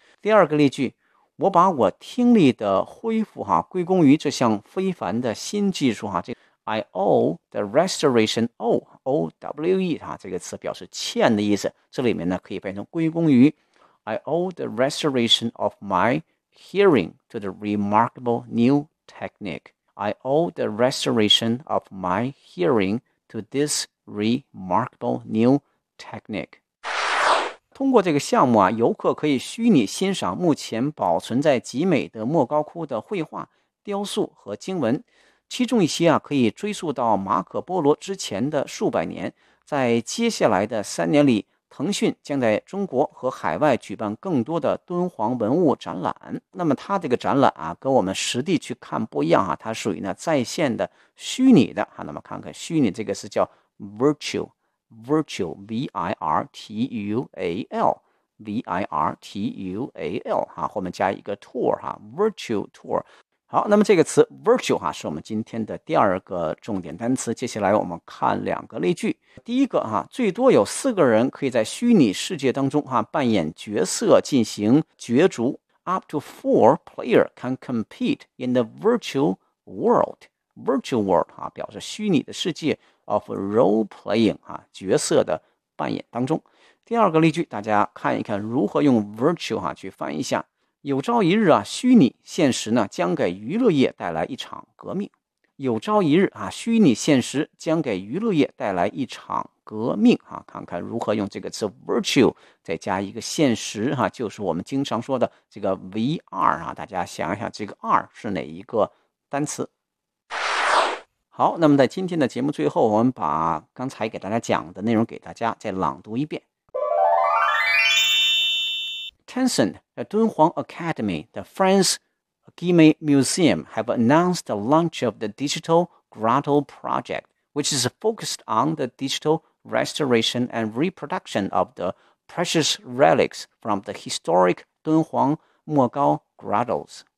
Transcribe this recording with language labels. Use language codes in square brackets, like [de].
[zh] 第二个例句，我把我听力的恢复归功于这项非凡的新技术 [en] I owe the restoration [zh] owe 这个词表示欠的意思，这里面呢可以变成归功于 [en] I owe the restoration of my hearing to the remarkable new technique. I owe the restoration of my hearing to this remarkable new technique. [zh] 通过这个项目游客可以虚拟欣赏目前保存在集美的莫高窟的绘画、雕塑和经文，其中一些可以追溯到马可波罗之前的数百年。在接下来的三年里，腾讯将在中国和海外举办更多的敦煌文物展览。那么它这个展览跟我们实地去看不一样它属于呢在线的虚拟的那么看看虚拟这个是叫Virtual, V-I-R-T-U-A-L 后面加一个 tour Virtual tour。好，那么这个词 Virtual 是我们今天的第二个重点单词。接下来我们看两个例句，第一个最多有四个人可以在虚拟世界当中扮演角色进行角逐。 [en] Up to four players can compete in the virtual world. [zh] Virtual world 表示虚拟的世界of role playing 角色的扮演当中。第二个例句，大家看一看如何用 virtual 去翻译一下。有朝一日虚拟现实呢将给娱乐业带来一场革命。有朝一日虚拟现实将给娱乐业带来一场革命看看如何用这个词 virtual 再加一个现实就是我们经常说的这个 VR 大家想一想这个 R 是哪一个单词。好，那么在今天的节目最后，我们把刚才给大家讲的内容给大家再朗读一遍。 [en] Tencent, the Dunhuang Academy, the France Guimet Museum have announced the launch of the Digital Grotto Project, which is focused on the digital restoration and reproduction of the precious relics from the historic Dunhuang Mogao Grottoes.